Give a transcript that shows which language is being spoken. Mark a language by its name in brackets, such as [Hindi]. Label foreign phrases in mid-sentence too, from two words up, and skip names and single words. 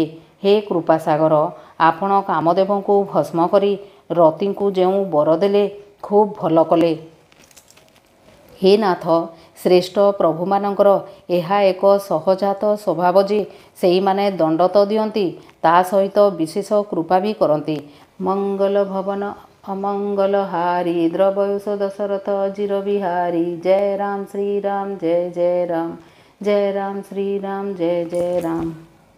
[Odia] ହେ କୃପାସାଗର, ଆପଣ କାମଦେବଙ୍କୁ ଭସ୍ମ କରି ରତିଙ୍କୁ ଯେଉଁ ବର ଦେଲେ, ଖୁବ୍ ଭଲ କଲେ। ହେ ନାଥ, ଶ୍ରେଷ୍ଠ ପ୍ରଭୁମାନଙ୍କର ଏହା ଏକ ସହଜାତ ସ୍ୱଭାବ ଯେ ସେଇମାନେ ଦଣ୍ଡ ତ ଦିଅନ୍ତି, ତା ସହିତ ବିଶେଷ କୃପା ବି କରନ୍ତି। [Awadhi] मंगल भवन अमंगलहारी द्रवयुष दशरथ अजिर बिहारी जय राम श्री राम जय जय राम जय राम श्री राम जय जय राम।